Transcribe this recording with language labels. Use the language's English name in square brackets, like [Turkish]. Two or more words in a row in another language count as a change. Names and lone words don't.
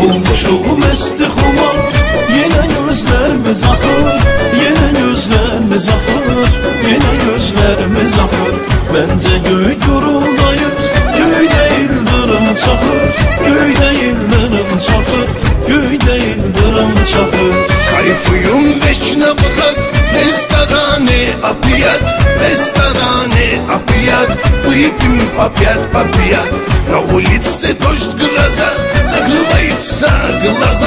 [Azerbaijani] Olmuşuq məsti xumar, yenə gözlərimiz axır, yenə gözlərimiz axır, yenə gözlərimiz axır. Məncə göy guruldayır, göydə ildırım çaxır, göydə ildırım çaxır, göydə ildırım çaxır. [Russian] Кайфуем вечно богат, рестораны опять, рестораны опять. Выпьем по пять, на улице дождь, гроза, закрываются глаза.